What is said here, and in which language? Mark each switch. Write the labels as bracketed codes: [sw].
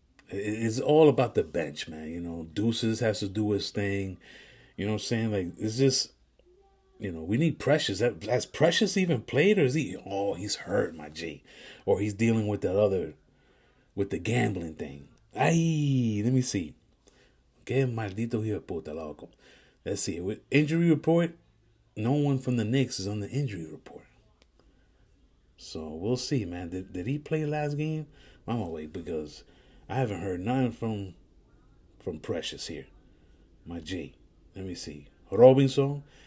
[en] It's all about the bench, man. Deuces has to do his thing. You know what I'm saying? Like, it's just, we need Precious. Has Precious even played, or is he? Oh, he's hurt, my G. Or he's dealing with with the gambling thing. Ay, let me see. [es] Que maldito hijo de puta, loco. [en] Let's see. With injury report, no one from the Knicks is on the injury report. So we'll see, man. Did he play last game? I'm gonna wait because I haven't heard nothing from Precious here. My G. Let me see. Robinson.